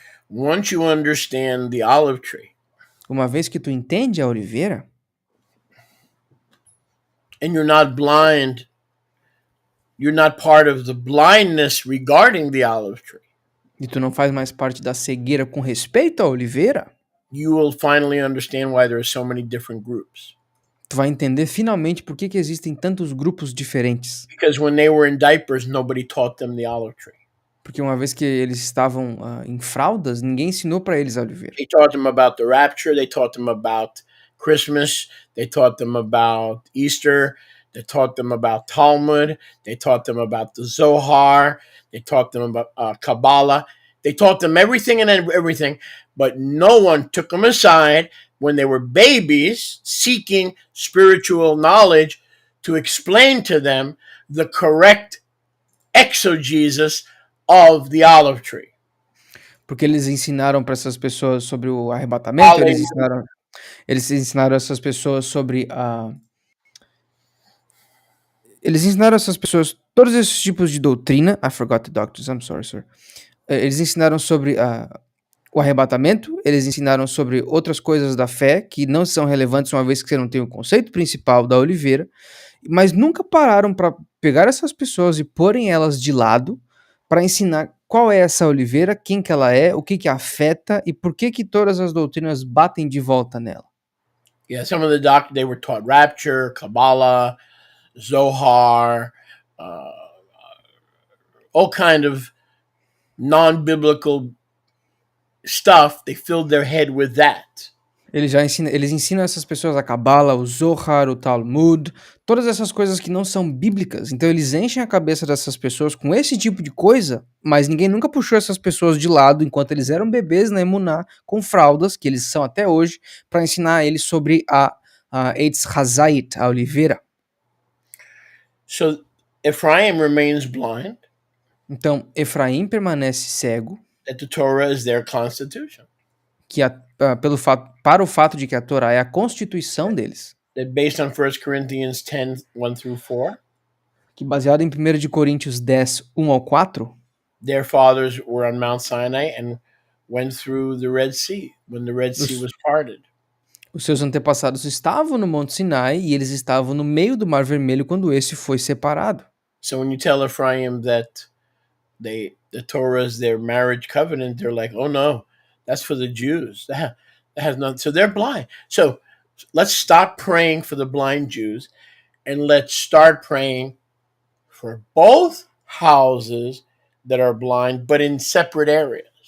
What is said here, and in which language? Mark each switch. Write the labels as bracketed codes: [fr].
[en] Once you understand the olive tree, [pt] Uma vez que tu entende a oliveira, [en] and you're not blind, you're not part of the blindness regarding the olive tree, [pt] e tu não faz mais parte da cegueira com respeito à oliveira, [en] you will finally understand why there are so many different groups. [pt] tu vai entender finalmente por que existem tantos grupos diferentes. [en] Because when they were in diapers, nobody taught them the olive tree. [pt] Porque uma vez que eles estavam em fraldas, ninguém ensinou para eles a oliveira. [en] They taught them about the rapture. They taught them about Christmas. They taught them about Easter. They taught them about Talmud. They taught them about the Zohar. They taught them about Kabbalah. They taught them everything and everything, but no one took them aside when they were babies seeking spiritual knowledge to explain to them the correct exegesis of the olive tree. [pt] Porque eles ensinaram para essas pessoas sobre o arrebatamento, eles ensinaram essas pessoas sobre eles ensinaram essas pessoas todos esses tipos de doutrina. [en] I forgot the doctors, I'm sorry, sir. [pt] Eles ensinaram sobre o arrebatamento, eles ensinaram sobre outras coisas da fé que não são relevantes uma vez que você não tem o conceito principal da oliveira, mas nunca pararam para pegar essas pessoas e porem elas de lado para ensinar qual é essa oliveira, quem que ela é, o que que afeta e por que todas as doutrinas batem de volta nela. [en] Yeah, some of the doctors, they were taught rapture, Kabbalah, Zohar, all kind of non-biblical stuff. They filled their head with that. [pt] Eles ensinam essas pessoas a Cabala, o Zohar, o Talmud, todas essas coisas que não são bíblicas. Então eles enchem a cabeça dessas pessoas com esse tipo de coisa, mas ninguém nunca puxou essas pessoas de lado enquanto eles eram bebês na Emuná, com fraldas, que eles são até hoje, para ensinar eles sobre a Eitz Hazait, a oliveira. [en] So Ephraim remains blind, [pt] Então Efraim permanece cego, [en] that the Torah is their constitution. [pt] que para o fato de que a Torá é a constituição deles, [en] That based on 1 Corinthians 10, 1 through 4, [pt] que baseado em 1 de Coríntios 10, 1 ao 4, [en] their fathers were on Mount Sinai and went through the Red Sea when the Red Sea [pt] os, [en] was parted. [pt] os seus antepassados estavam no Monte Sinai e eles estavam no meio do Mar Vermelho quando esse foi separado. [en] So when you tell Ephraim that the Torah is their marriage covenant, they're like, oh no, that's for the Jews. That has nothing. So they're blind. So let's stop praying for the blind Jews and let's start praying for both houses that are blind, but in separate areas.